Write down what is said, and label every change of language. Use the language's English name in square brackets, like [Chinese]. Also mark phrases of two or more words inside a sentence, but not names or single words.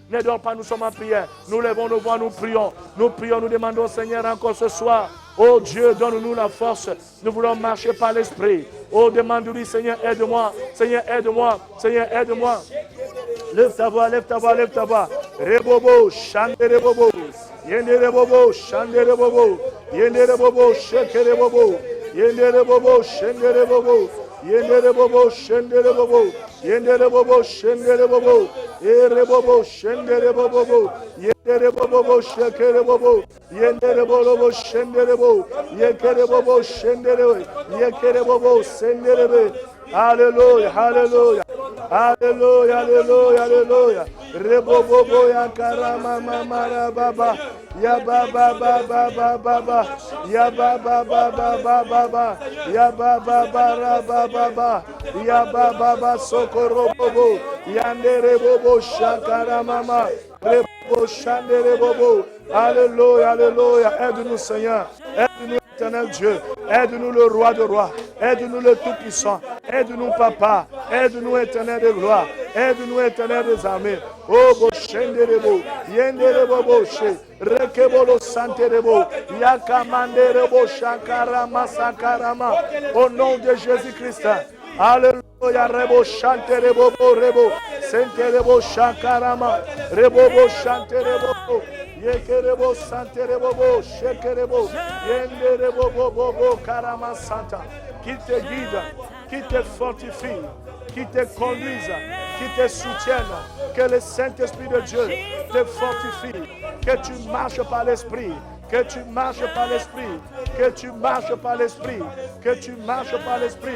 [French] Ne dors pas, nous sommes en prière. Nous levons nos voix, nous prions. Nous prions, nous demandons au Seigneur encore ce soir. Oh Dieu, donne-nous la force. Nous voulons marcher par l'esprit. Oh, demande-lui, Seigneur, aide-moi. Seigneur, aide-moi. Seigneur, aide-moi. Lève ta voix, lève ta voix, lève ta voix. Rebobo, chante rebobo. Yende rebobo, chante rebobo. Yende rebobo, shake rebobo. Yendere bobo, shendere bobo. Yendere bobo, shendere bobo. Yendere bobo, shendere bobo. Ere bobo, shendere bobo. Yendere bobo, shekere bobo. Yendere bobo, shendere bobo. Yekere bobo, shendere. Yekere bobo, sendere be. Hallelujah, hallelujah. Hallelujah, hallelujah, hallelujah. Rebobobo ya karama mama baba. Ya baba baba baba. Ya baba baba baba. Ya baba baba baba. Ya baba baba sokoro bobo. Yandere bobo shakara mama. Rebobo shandere bobo. Alléluia, alléluia. Aide-nous Seigneur. Aide-nous éternel Dieu. Aide-nous le roi de rois. Aide-nous le tout-puissant. Aide-nous papa. Aide-nous éternel de gloire. Aide-nous éternel des armées. Oh bo shenderebo. Yenderebo bo she. Rekebolo santerebo. Yakamanderebo shakarama sakarama. Au nom de Jésus-Christ. Alléluia, rebo chanterebo rebo. Senterebo shakarama. Rebo chanterebo. Yekerebo santerebo shekerebo. Yenderebo bobo karama santa. Qui te guide, qui te fortifie, qui te conduise, qui te soutienne. Que le Saint-Esprit de Dieu te fortifie. Que tu marches par l'Esprit. Que tu marches par l'Esprit. Que tu marches par l'Esprit. Que tu marches par l'Esprit.